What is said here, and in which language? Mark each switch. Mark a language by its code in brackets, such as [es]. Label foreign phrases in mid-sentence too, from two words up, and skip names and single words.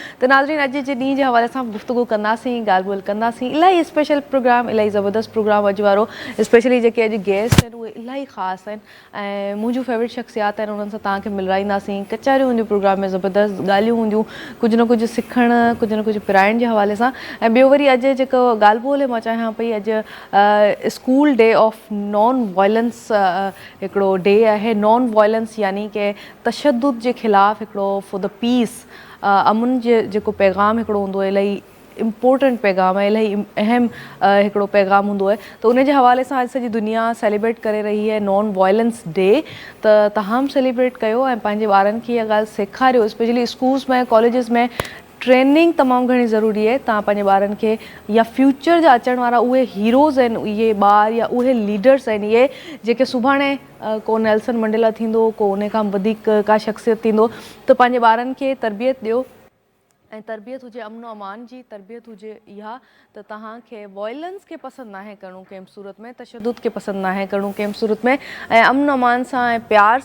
[sd] त नाज़रीन अॼु जे ॾींहं जे हवाले सां गुफ़्तगू कंदासीं ॻाल्हि ॿोल कंदासीं इलाही [en] special program [sd] इलाही ज़बरदस्त प्रोग्राम अॼु वारो स्पेशली जेके अॼु गेस्ट आहिनि उहे इलाही ख़ासि आहिनि ऐं मुंहिंजूं फेवरेट शख़्सियात आहिनि उन्हनि सां तव्हांखे मिलाईंदासीं कचारियूं हूंदियूं प्रोग्राम में ज़बरदस्त ॻाल्हियूं हूंदियूं कुझु न कुझु सिखणु कुझु न कुझु पिराइण जे हवाले सां ऐं ॿियो वरी अॼु जेको ॻाल्हि ॿोल मां चाहियां पई अॼु [en] school day of non violence [sd] हिकिड़ो डे आहे। [en] non violence [sd] यानी कि तशद्दुद जे ख़िलाफ़ु हिकिड़ो [en] for the peace [sd] अमन जे जेको पैगाम हिकिड़ो हूंदो आहे इलाही इम्पोर्टेंट पैगाम आहे इलाही अहम हिकिड़ो पैगाम हूंदो आहे त उन जे हवाले सां अॼु सॼी दुनिया सेलिब्रेट करे [hi] रही है [en] non violence day. [sd] त तव्हां बि सेलिब्रेट कयो ऐं पंहिंजे ॿारनि खे इहा ॻाल्हि सेखारियो स्पेशली स्कूल्स में कॉलेजिस में ट्रेनिंग तमामु घणी ज़रूरी आहे। तव्हां पंहिंजे ॿारनि खे या फ्यूचर जा अचण वारा उहे हीरोज़ आहिनि इहे ॿार या उहे लीडर्स आहिनि इहे जेके सुभाणे को नेल्सन मंडेला थींदो को उन खां वधीक का शख़्सियत थींदो त पंहिंजे ॿारनि खे तरबियत ॾियो ऐं तरबियत हुजे अमन अमान जी तरबियत हुजे इहा त तव्हांखे वॉयलेंस खे पसंदि नाहे करिणो कंहिं बि सूरत में तशद्दुद खे पसंदि नाहे करिणो कंहिं बि सूरत में ऐं अमन अमान सां ऐं प्यार